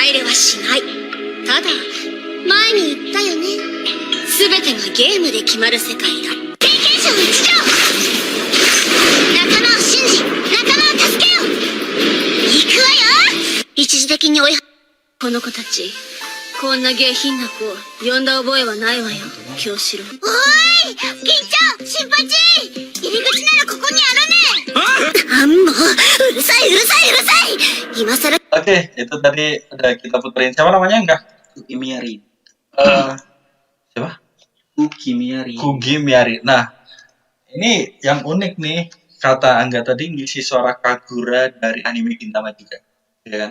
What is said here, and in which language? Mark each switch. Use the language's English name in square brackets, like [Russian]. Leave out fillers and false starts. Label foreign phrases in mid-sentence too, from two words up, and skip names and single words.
[Japanese] 入れはしないただ前に言ったよね全てがゲームで決まる世界だ経験者の一条仲間を信じ仲間を助けよう行くわよ一時的に追いこの子たちこんな下品な子を呼んだ覚えはないわよ京志郎おーい銀ちゃん新八入り口ならここにあるねあんもうるさい今さら [Indonesian] Oke, itu tadi udah kita puterin. Siapa namanya enggak? Kukimiya Rie. Siapa? Kukimiya Rie. Kugimiari. Nah, ini yang unik nih, kata Angga tadi ngisi suara Kagura dari anime Gintama juga. Ya kan?